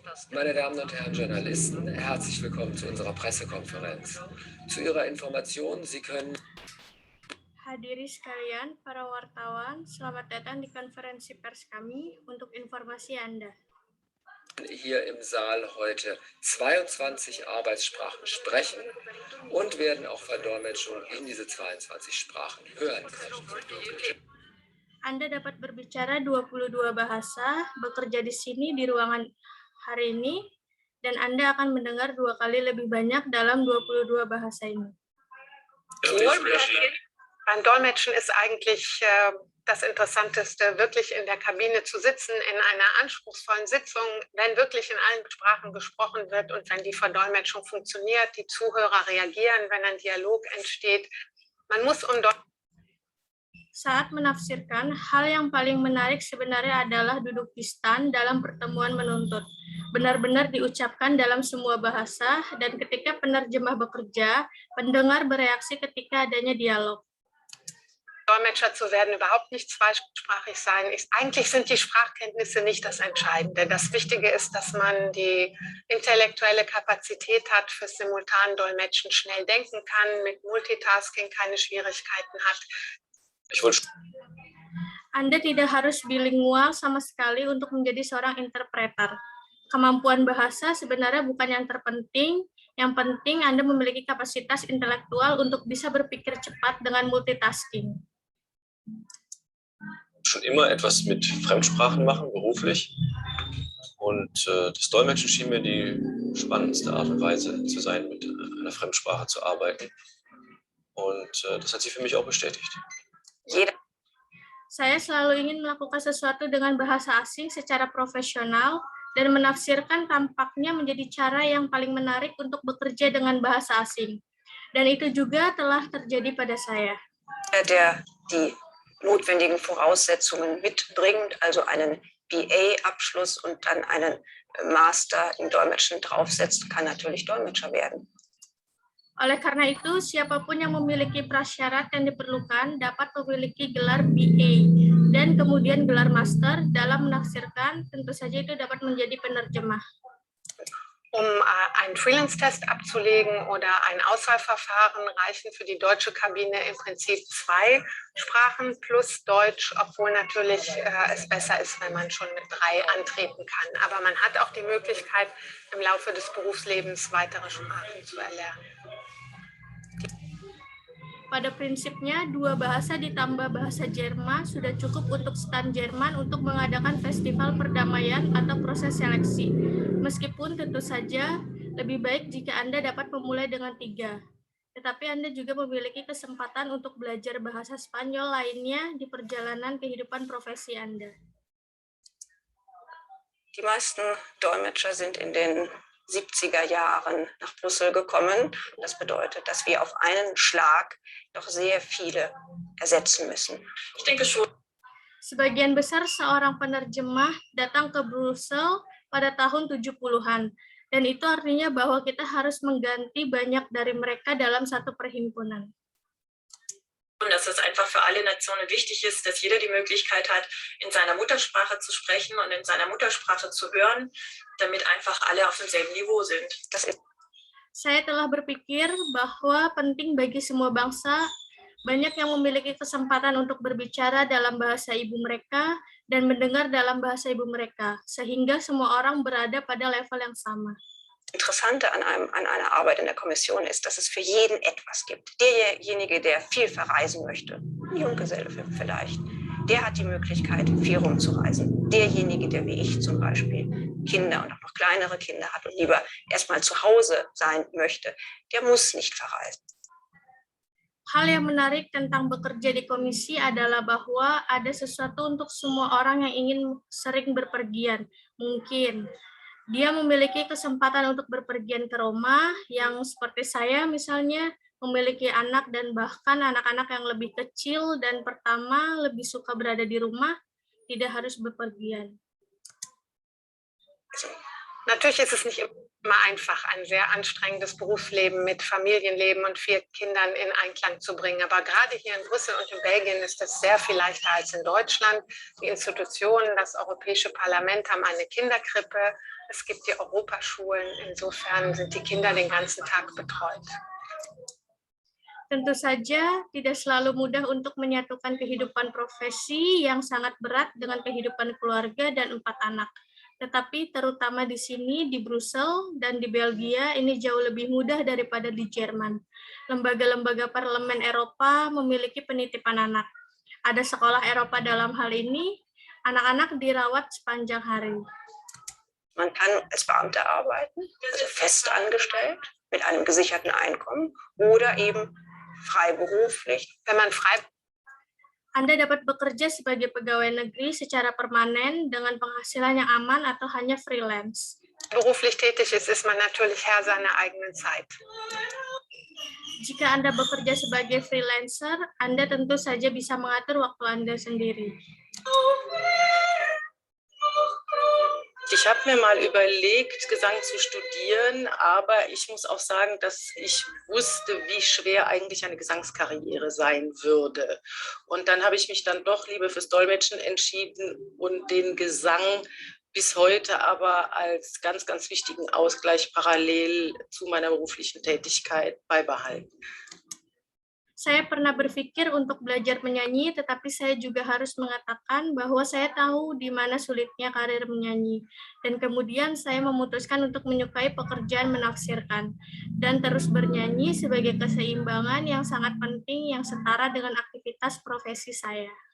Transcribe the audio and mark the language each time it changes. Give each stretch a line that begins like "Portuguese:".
German: Meine Damen und Herren Journalisten, herzlich willkommen zu unserer Pressekonferenz. Zu Ihrer Information, Sie können...
Indonesian: Hadirin sekalian, para wartawan, selamat datang di konferensi pers kami untuk informasi Anda.
German: Hier im Saal heute 22 Arbeitssprachen sprechen und werden auch Verdolmetschung in diese 22 Sprachen hören können.
Indonesian: Anda dapat berbicara 22 bahasa, bekerja di sini di ruangan hari ini, dan Anda akan mendengar 2 kali lebih banyak dalam 22 bahasa ini.
German: Beim Dolmetschen ist eigentlich das Interessanteste, wirklich in der Kabine zu sitzen, in einer anspruchsvollen Sitzung, wenn wirklich in allen Sprachen gesprochen wird und wenn die Verdolmetschung funktioniert, die Zuhörer reagieren, wenn ein Dialog entsteht. Man muss
Indonesian: Saat menafsirkan, hal yang paling menarik sebenarnya adalah duduk di stand dalam pertemuan menuntut. Benar-benar diucapkan dalam semua bahasa, dan ketika penerjemah bekerja, pendengar bereaksi ketika adanya dialog.
German: Dolmetscher zu werden, überhaupt nicht zweisprachig sein. Eigentlich sind die Sprachkenntnisse nicht das Entscheidende. Das Wichtige ist, dass man die intellektuelle Kapazität hat für Simultandolmetschen, schnell denken kann, mit Multitasking keine Schwierigkeiten hat.
Indonesian: Anda tidak harus bilingual sama sekali untuk menjadi seorang interpreter. Kemampuan bahasa sebenarnya bukan yang terpenting. Yang penting Anda memiliki kapasitas intelektual untuk bisa berpikir cepat dengan multitasking.
German: Schon immer etwas mit Fremdsprachen machen, beruflich. Und das Dolmetschen schien mir die spannendste Art und Weise zu sein, mit einer Fremdsprache zu arbeiten. Und das hat sich für mich auch bestätigt.
Indonesian: Saya selalu ingin melakukan sesuatu dengan bahasa asing secara profesional, dan menafsirkan tampaknya menjadi cara yang paling menarik untuk bekerja dengan bahasa asing. Dan itu juga telah terjadi pada saya.
German: Der die notwendigen Voraussetzungen mitbringt, also einen BA-Abschluss und dann einen Master im Dolmetschen draufsetzt, kann natürlich Dolmetscher werden.
Indonesian: Oleh karena itu, siapapun yang memiliki prasyarat yang diperlukan dapat memiliki gelar BA dan kemudian gelar master dalam menafsirkan, tentu saja itu dapat menjadi penerjemah.
German: Um einen Freelance-Test abzulegen oder ein Auswahlverfahren reichen für die deutsche Kabine im Prinzip 2 Sprachen plus Deutsch, obwohl natürlich es besser ist, wenn man schon mit 3 antreten kann. Aber man hat auch die Möglichkeit, im Laufe des Berufslebens weitere Sprachen zu erlernen.
Indonesian: Pada prinsipnya, 2 bahasa ditambah bahasa Jerman sudah cukup untuk stan Jerman untuk mengadakan festival perdamaian atau proses seleksi. Meskipun tentu saja lebih baik jika Anda dapat memulai dengan 3. Tetapi Anda juga memiliki kesempatan untuk belajar bahasa Spanyol lainnya di perjalanan kehidupan profesi Anda.
German: Die meisten Dolmetscher sind in den 70er Jahren nach Brüssel gekommen. Das bedeutet, dass wir auf einen Schlag doch sehr viele ersetzen müssen. Ich denke schon.
Indonesian: Sebagian besar seorang penerjemah datang ke Brussel pada tahun 70-an, dan itu artinya bahwa kita harus mengganti banyak dari mereka dalam satu perhimpunan.
German: Dass es einfach für alle Nationen wichtig ist, dass jeder die Möglichkeit hat, in seiner Muttersprache zu sprechen und in seiner Muttersprache zu hören, damit einfach alle auf demselben Niveau sind.
Indonesian: Saya telah berpikir bahwa penting bagi semua bangsa banyak yang memiliki kesempatan untuk berbicara dalam bahasa ibu mereka dan mendengar dalam bahasa ibu mereka, sehingga semua orang berada pada level yang sama.
German: Interessante an einer Arbeit in der Kommission ist, dass es für jeden etwas gibt. Derjenige, der viel verreisen möchte, ein Junggeselle vielleicht, der hat die Möglichkeit, viel rumzureisen. Derjenige, der wie ich zum Beispiel Kinder und auch noch kleinere Kinder hat und lieber erstmal zu Hause sein möchte, der muss nicht verreisen.
Indonesian: Hal yang menarik tentang bekerja di komisi adalah bahwa ada sesuatu untuk semua orang yang ingin sering berpergian, mungkin. Dia memiliki kesempatan untuk berpergian ke Roma, yang seperti saya misalnya, memiliki anak dan bahkan anak-anak yang lebih kecil dan pertama lebih suka berada di rumah, tidak harus bepergian.
German: Natürlich ist es nicht immer einfach, ein sehr anstrengendes Berufsleben mit Familienleben und 4 Kindern in Einklang zu bringen. Aber gerade hier in Brüssel und in Belgien ist das sehr viel leichter als in Deutschland. Die Institutionen, das Europäische Parlament haben eine Kinderkrippe. Es gibt die Europaschulen. Insofern sind die Kinder den ganzen Tag betreut.
Indonesian: Tentu saja tidak selalu mudah untuk menyatukan kehidupan profesi yang sangat berat dengan kehidupan keluarga dan 4 anak. Tetapi terutama di sini, di Brussel dan di Belgia, ini jauh lebih mudah daripada di Jerman. Lembaga-lembaga parlemen Eropa memiliki penitipan anak. Ada sekolah Eropa dalam hal ini, anak-anak dirawat sepanjang hari.
German: Man kann als Beamter arbeiten, also fest angestellt, mit einem gesicherten Einkommen oder eben freiberuflich. Wenn man
Indonesian: Anda dapat bekerja sebagai pegawai negeri secara permanen dengan penghasilan yang aman atau hanya freelance.
German: beruflich tätig ist, ist man natürlich Herr seiner eigenen Zeit.
Indonesian: Jika Anda bekerja sebagai freelancer, Anda tentu saja bisa mengatur waktu Anda sendiri.
German: Ich habe mir mal überlegt, Gesang zu studieren, aber ich muss auch sagen, dass ich wusste, wie schwer eigentlich eine Gesangskarriere sein würde. Und dann habe ich mich dann doch lieber fürs Dolmetschen entschieden und den Gesang bis heute aber als ganz, ganz wichtigen Ausgleich parallel zu meiner beruflichen Tätigkeit beibehalten.
Indonesian: Saya pernah berpikir untuk belajar menyanyi, tetapi saya juga harus mengatakan bahwa saya tahu di mana sulitnya karir menyanyi. Dan kemudian saya memutuskan untuk menyukai pekerjaan menafsirkan dan terus bernyanyi sebagai keseimbangan yang sangat penting yang setara dengan aktivitas profesi saya.